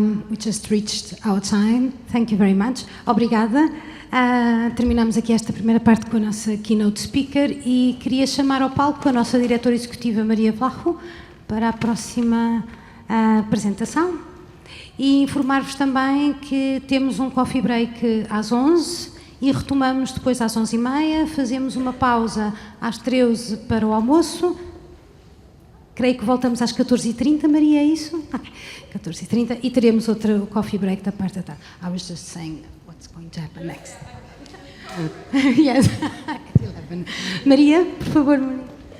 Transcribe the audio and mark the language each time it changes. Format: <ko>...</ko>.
<en>We just reached our time. Thank you very much.</en> <pt>Obrigada. Terminamos aqui esta primeira parte com a nossa keynote speaker e queria chamar ao palco a nossa diretora executiva Maria Vlacho para a próxima apresentação e informar-vos também que temos um coffee break às 11 e retomamos depois às 11h30, fazemos uma pausa às 13 para o almoço. Creio que voltamos às 14h30, Maria, é isso? 14h30 e teremos outro coffee break da parte da tarde.</pt> <en>I was just saying what's going to happen next. Yes, at 11.</en> <pt>Maria, por favor, Maria.</pt>